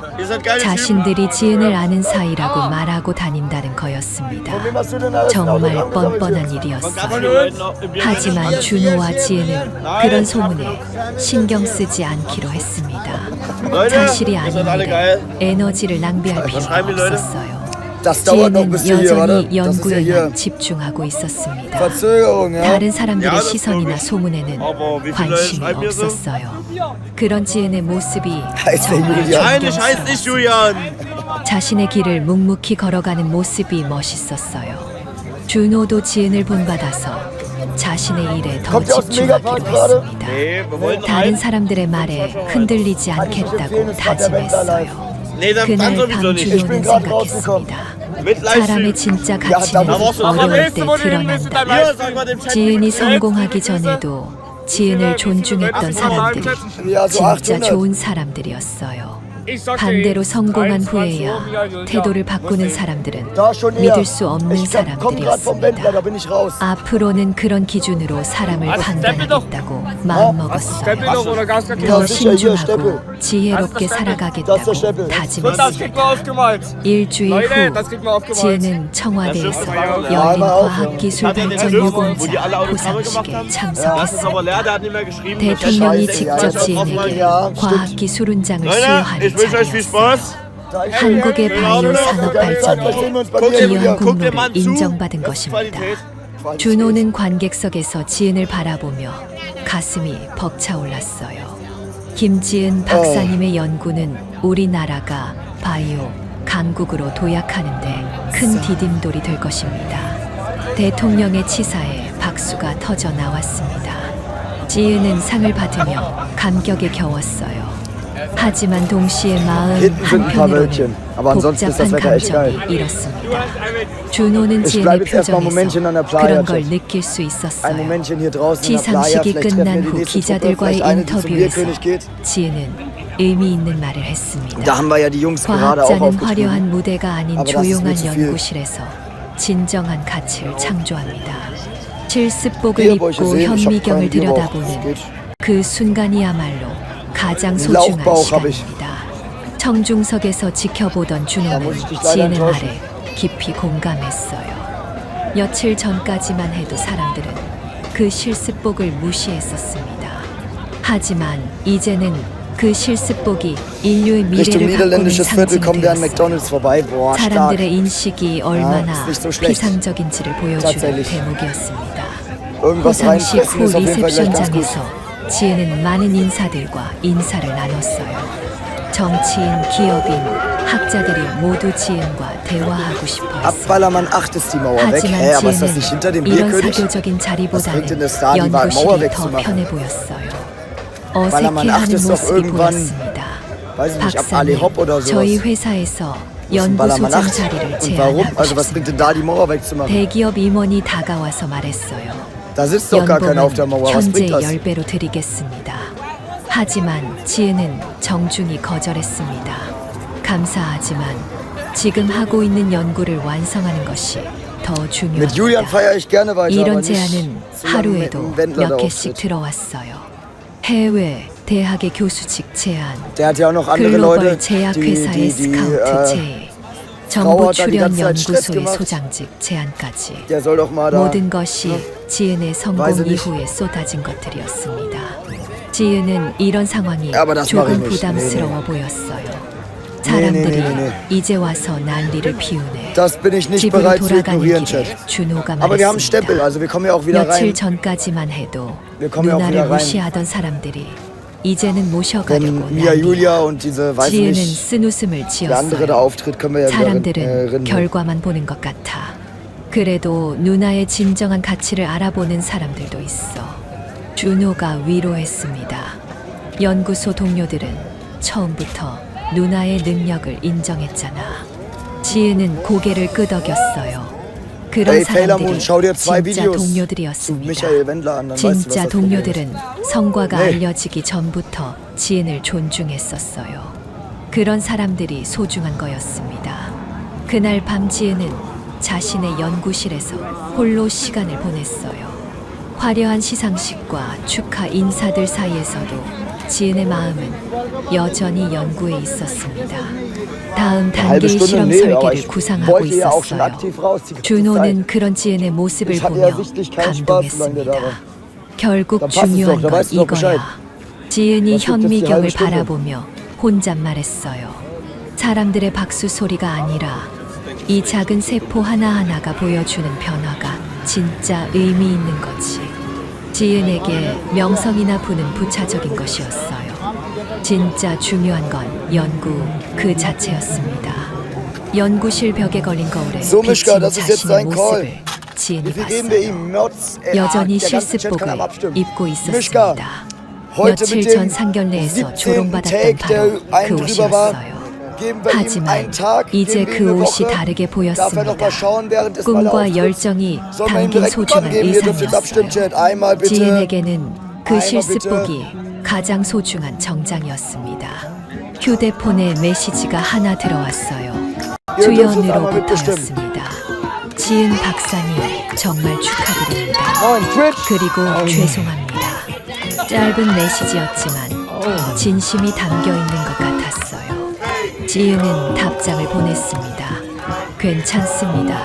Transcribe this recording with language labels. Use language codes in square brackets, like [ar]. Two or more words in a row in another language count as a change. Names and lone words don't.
[ko] 자신들이 지은을 아는 사이라고 말하고 다닌다는 거였습니다. 정말 뻔뻔한 일이었어요. 하지만 준호와 지은은 그런 소문에 신경 쓰지 않기로 했습니다. 사실이 아닌데 에너지를 낭비할 필요가 없었어요. [de] Das dauert noch bis [ko] 지은은 [de] hier, warte. [ko] 여전히 [de] Das ist ja [ko] 연구에만 [de] hier. [ko] 집중하고 있었습니다. [de] Verzögerung, ja. [ko] 다른 사람들의 시선이나 소문에는 관심이 없었어요. 그런 지은의 모습이 [de] Heißt der [ko] 정말 [de] Julian? Eigentlich heißt ich Julian. [ko] 자신의 길을 묵묵히 걸어가는 모습이 멋있었어요. 준호도 지은을 본받아서 자신의 일에 더 [de] Kommt ihr aus dem [ko] 집중하기로 [de] Megapark gerade? [ko] 했습니다. [de] Nee, wir wollten [ko] 다른 [de] rein. [ko] 사람들의 말에 흔들리지 않겠다고 다짐했어요. [de] Nee, dann [ko] 그날 [de] sowieso [ko] 밤 [de] nicht. [ko] 준호는 [de] gerade rausgekommen. [ko] 생각했습니다. [de] Mit [ko] 사람의 [de] Livestream. [ko] 진짜 [de] da [ko] 가치는 [de] musst du doch [ko] 어려울 때 [de] Hier, [ko] 드러난다. [de] sag mal dem Chat. [ko] 지은이 성공하기 전에도 지은을 존중했던 사람들이 [de] Ja, so [ko] 진짜 [de] 800. [ko] 좋은 사람들이었어요. 반대로 성공한 후에야 태도를 바꾸는 사람들은 [de] Da schon eher. [ko] 믿을 수 없는 [de] Ich komm grad vom Wendler, da bin ich raus. [ko] 앞으로는 그런 기준으로 사람을 판단하겠다고 [de] Stempel [ko] 마음먹었어요. [de] doch oder Gaskacke? [ko] 더 [de] Ja, sicher, hier, [ko] 신중하고 지혜롭게 [de] Das ist [ko] 살아가겠다고 [de] der Stempel. Das [ko] 다짐했습니다. [de] kriegt man aufgemalt. [ko] 일주일 [de] Leute, [ko] 후 [de] das kriegt man aufgemalt. [ko] 지은은 청와대에서 [de] Ja, [ko] 열린 [de] einmal auf, [ko] 과학기술발전유공자 [de] wo die alle Autogramme gemacht [ko] 포상식에 [de] haben. Das ist [ko] 참석했습니다. [de] aber leer, der hat nicht mehr geschrieben. [ko] 대통령이 [de] scheiße, [ko] 직접 [de] ja, [ko] 지은에게 [de] ja, [ko] 과학기술훈장을 [de] Leute, [ko] 수여하는 [de] ich wünsche euch viel [ko] 자리였어요. [de] Spaß. [ko] 한국의 바이오 산업 발전에 기여한 [de] Guckt [ko] 공로를 [de] dem Mann zu. [ko] 인정받은 [de] Das ist [ko] 것입니다. [de] Qualität. [ko] 준호는 관객석에서 지은을 바라보며 가슴이 벅차올랐어요. 김지은 박사님의 연구는 우리나라가 바이오 강국으로 도약하는데 큰 디딤돌이 될 것입니다. 대통령의 치사에 박수가 터져 나왔습니다. 지은은 상을 받으며 감격에 겨웠어요. 하지만 동시에 마음 [de] Hinten sind ein paar Wölkchen, [ko] 한편으로는 [de] aber ansonsten ist das [ko] 복잡한 [de] Wetter echt geil. [ko] 감정이 일었습니다. 준호는 [de] Ich [ko] 지은의 [de] bleib jetzt erstmal ein [ko] 표정에서 [de] Momentchen an der Playa, [ko] 그런 걸 [de] Chef. [ko] 느낄 수 [de] Ein [ko] 있었어요. [de] Momentchen hier draußen in der Playa, [ko] 시상식이 [de] vielleicht treffen wir [ko] 끝난 [de] die [ko] 후 [de] nächste Truppe, [ko] 기자들과의 [de] vielleicht eine, die zum [ko] 인터뷰에서 [de] Bierkönig geht. [ko] 지은은 의미 있는 말을 했습니다. [de] Da haben wir ja die Jungs gerade auch [ko] 과학자는 [de] aufgeschrieben. [ko] 화려한 무대가 아닌 [de] Aber das ist mir [ko] 조용한 [de] zu viel. [ko] 연구실에서 진정한 가치를 창조합니다. 실습복을 [de] Hier, wo ich [ko] 입고 [de] sehe, ich hab [ko] 현미경을 [de] keinen Bierbauch. [ko] 들여다보는 [de] Geht. [ko] 그 순간이야말로 가장 [de] Einen [ko] 소중한 [de] Lauchbauch hab ich. [ko] 시간입니다. 청중석에서 지켜보던 [de] Da [ko] 준호는 [de] muss ich dich leider [ko] 지은의 [de] enttäuschen. [ko] 말에 깊이 공감했어요. 며칠 전까지만 해도 사람들은 그 실습복을 무시했었습니다. 하지만 이제는 그 실습복이 인류의 [de] Richtung [ko] 미래를 바꾸는 [de] niederländisches Viertel [ko] 상징이 [de] kommt er an [ko] 되었어요. [de] McDonalds vorbei. Boah, stark. [ko] 사람들의 인식이 얼마나 [de] ist nicht so schlecht. [ko] 피상적인지를 보여주는 [de] Tatsächlich. [ko] 대목이었습니다. [de] Irgendwas [ko] 호상식 [de] reinfressen [ko] 후 [de] ist auf jeden Fall gleich ganz gut. [ko] 리셉션장에서 지은은 많은 인사들과 인사를 나눴어요. 정치인, 기업인, 학자들이 모두 지은과 대화하고 싶어 [de] Ab [ko] 했어요. [de] Ballermann 8 ist die Mauer weg. [ko] 하지만 [de] Hä, aber ist das nicht hinter dem [ko] 지은은 이런 [de] Bierkönig? [ko] 사교적인 [de] Was [ko] 자리보다는 [de] bringt denn es da, die Mauer [ko] 연구실이 더 [de] wegzumachen? [ko] 편해 보였어요. [de] Ballermann 8 [ko] 어색해하는 [de] ist doch [ko] 모습이 [de] irgendwann, [ko] 보였습니다. [de] weiß ich nicht, ab Ali [ko] 박사는 [de] Hopp oder [ko] 저희 [de] sowas. [ko] 회사에서 [de] Wo ist denn Ballermann [ko] 연구소장 [de] 8? [ko] 자리를 [de] Und warum? [ko] 제안하고 [de] Also was bringt denn da, die Mauer wegzumachen? [ko] 대기업 임원이 다가와서 말했어요. [de] Da sitzt doch gar keiner auf der [ko] 연봉은 [de] Mauer. Was [ko] 현재 [de] bringt das? [ko] 10배로 드리겠습니다. 하지만 지은은 정중히 거절했습니다. 감사하지만 지금 하고 있는 연구를 완성하는 것이 더 [de] Mit Julian [ko] 중요합니다. [de] feiere ich gerne weiter, aber [ko] 이런 [de] nicht [ko] 제안은 [de] solange mit [ko] 하루에도 [de] einem Wendler da [ko] 몇 개씩 [de] auftritt. [ko] 들어왔어요. 해외 대학의 교수직 제안, [de] Der hat ja auch noch andere Leute, [ko] 글로벌 제약회사의 스카우트 제의, 정부 [de] Frau hat da die [ko] 출연 [de] ganze Zeit Stress [ko] 연구소의 [de] gemacht. [ko] 소장직 제안까지 [de] der soll doch mal da. [ko] 모든 것이 지은의 성공 [de] weiß ich nicht. [ko] 이후에 쏟아진 것들이었습니다. 지은은 이런 상황이 [de] Aber das mach ich [ko] 조금 [de] nicht. [ko] 부담스러워 보였어요. 사람들이 [de] nee. [ko] 이제 와서 난리를 피우네. [de] Das bin ich nicht [ko] 집으로 [de] bereit zu [ko] 돌아가는 [de] ignorieren, [ko] 길에 [de] Chat. [ko] 준호가 [de] Aber wir haben Stempel, [ko] 말했습니다. [de] also wir kommen ja auch wieder [ko] 며칠 [de] rein. [ko] 전까지만 해도 [de] Wir kommen ja auch [ko] 누나를 [de] wieder rein. [ko] 무시하던 사람들이 이제는 [de] Wenn [ko] 모셔가려고 [de] Mia [ko] 난리. [de] Julia und diese, weiß [ko] 지은은 [de] nicht, [ko] 쓴웃음을 [de] der andere da [ko] 지었어요. [de] auftritt, können wir ja wieder [ko] 사람들은 [de] rinnen. [ko] 결과만 보는 것 같아. 그래도 누나의 진정한 가치를 알아보는 사람들도 있어. 준호가 위로했습니다. 연구소 동료들은 처음부터 누나의 능력을 인정했잖아. 지은은 고개를 끄덕였어요. 그런 [de] Ey, Taylor Moon, [ko] 사람들이 [de] schau dir 2 [ko] 진짜 [de] Videos zu [ko] 동료들이었습니다. [de] Michael Wendler an, dann weißt du, was [ko] 진짜 [de] das Problem ist. [ko] 동료들은 성과가 네. 알려지기 전부터 지은을 존중했었어요. 그런 사람들이 소중한 거였습니다. 그날 밤 지은은 자신의 연구실에서 홀로 시간을 보냈어요. 화려한 시상식과 축하 인사들 사이에서도 지은의 마음은 여전히 연구에 있었습니다. 다음 [de] Eine halbe [ko] 단계의 [de] Stunde? [ko] 실험 [de] Nee, aber [ko] 설계를 [de] ich [ko] 구상하고 [de] wollte ja auch schon [ko] 있었어요. [de] aktiv raus die ganze [ko] 준호는 [de] Zeit. [ko] 그런 지은의 모습을 [de] Ich hatte [ko] 보며 [de] ja sichtlich keinen Spaß, solange der da war. [ko] 감동했습니다. 결국 [de] Dann passt es [ko] 중요한 [de] doch, da [ko] 건 [de] weißt du doch Bescheid. [ko] 이거야. 지은이 [de] Was gibt es die [ko] 현미경을 [de] halbe Stunde? [ko] 바라보며 혼잣말했어요. 사람들의 박수 소리가 아니라 이 작은 세포 하나하나가 보여주는 변화가 진짜 의미 있는 거지. 지은에게 명성이나 부는 부차적인 것이었어요. 진짜 중요한 건 연구 그 자체였습니다. 연구실 벽에 걸린 거울에 [de] So, Mischka, [ko] 비친 [de] das ist jetzt [ko] 자신의 [de] dein Call. [ko] 모습을 지은이 [de] Wie viel geben wir [ko] 봤어요. [de] ihm? Merz? [ko] 여전히 [de] der ganze Chat [ko] 실습복을 [de] kann abstimmen. [ko] 입고 [de] Mischka, [ko] 있었습니다. [de] heute [ko] 며칠 [de] mit [ko] 전 [de] dem [ko] 상견례에서 [de] 17. [ko] 조롱받았던 [de] Take, [ko] 바로 [de] der [ko] 그 [de] einen drüber war, [ko] 옷이었어요. [de] geben wir ihm [ko] 하지만 [de] einen Tag, [ko] 이제 [de] geben wir [ko] 그 [de] ihm eine [ko] 옷이 [de] Woche. [ko] 다르게 [de] Darf er noch [ko] 보였습니다. [de] mal schauen, während es mal [ko] 꿈과 [de] auftritt? [ko] 열정이 [de] Sollen wir ihm [ko] 담긴 [de] direkt einen Bann [ko] 소중한 [de] geben? Ihr dürft jetzt abstimmen, Chat. Einmal bitte. [ko] 지은에게는 그 아이고, 실습복이 가장 소중한 정장이었습니다. 휴대폰에 메시지가 하나 들어왔어요. [de] Ihr dürft jetzt einmal [ko] 주연으로부터였습니다. 지은 박사님 정말 축하드립니다. [de] Nein, Twitch. [ko] 그리고 죄송합니다. 짧은 메시지였지만 진심이 담겨 있는 것 같았어요. 지은은 답장을 보냈습니다. 괜찮습니다.